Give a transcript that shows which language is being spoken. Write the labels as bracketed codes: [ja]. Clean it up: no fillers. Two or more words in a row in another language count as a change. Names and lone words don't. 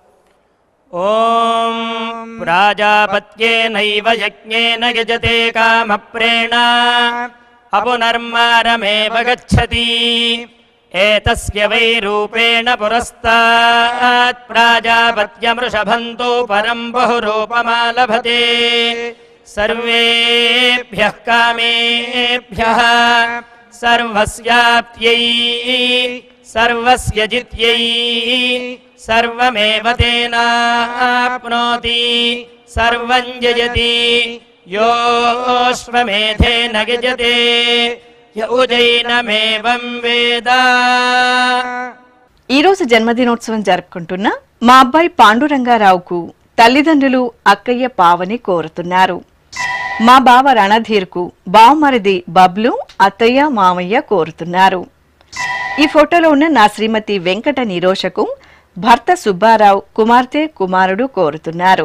[sa] ఓం ప్రాజాపత్యేనైవ యజ్ఞేన యజతే కామప్రేణ అపునర్మారమేవ గచ్చతి ఏతస్య వై రూపేణ పురస్తాత్ ప్రాజాపత్యమృషభంతో పరం బహురూపమాలభతే సర్వేభ్యః కామేభ్యః సర్వస్యాప్త్యై సర్వస్య జిత్యై సర్వమేవ తేనాప్నోతి సర్వం జయతి योऽश्वमेधेन गजते य उजैनमेवं वेद। [te] ఈ రోజు జన్మదినోత్సవం జరుపుకుంటున్న మా అబ్బాయి పాండురంగారావుకు తల్లిదండ్రులు అక్కయ్య పావని కోరుతున్నారు. మా బావ రణధీర్కు బావమరిది బబ్లు అత్తయ్య మామయ్య కోరుతున్నారు. ఈ ఫోటోలో ఉన్న నా శ్రీమతి వెంకట నిరోషకు భర్త సుబ్బారావు కుమార్తె కుమారుడు కోరుతున్నారు.